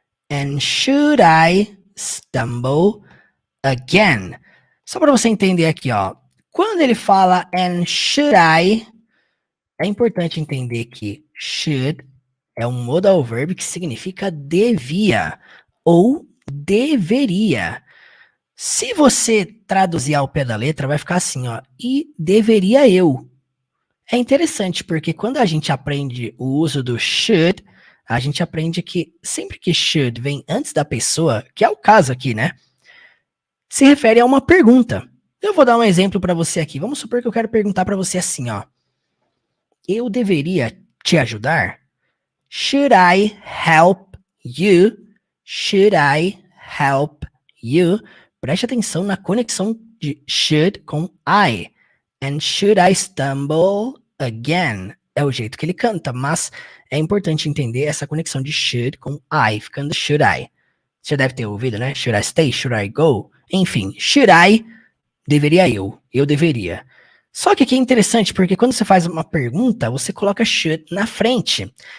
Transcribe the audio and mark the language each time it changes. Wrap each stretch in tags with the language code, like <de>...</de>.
<en>And should I stumble again?</en> <pt>Só para você entender aqui, ó. Quando ele fala</pt> <en>and should I,</en> <pt>é importante entender que should é um modal verb que significa devia ou deveria. Se você traduzir ao pé da letra, vai ficar assim, ó, e deveria eu. É interessante porque quando a gente aprende o uso do should, a gente aprende que sempre que should vem antes da pessoa, que é o caso aqui, né? Se refere a uma pergunta. Eu vou dar um exemplo para você aqui. Vamos supor que eu quero perguntar para você assim, ó. Eu deveria te ajudar?</pt> <en>Should I help you? Should I help you?</en> <pt>Preste atenção na conexão de should com I.</pt> <en>And should I stumble again?</en> <pt>É o jeito que ele canta, mas é importante entender essa conexão de should com I, ficando</pt> <en>should I.</en> <pt>Você deve ter ouvido, né?</pt> <en>Should I stay? Should I go?</en> <pt>Enfim,</pt> <en>should I,</en> <pt>deveria eu deveria. Só que aqui é interessante, porque quando você faz uma pergunta, você coloca should na frente.</pt>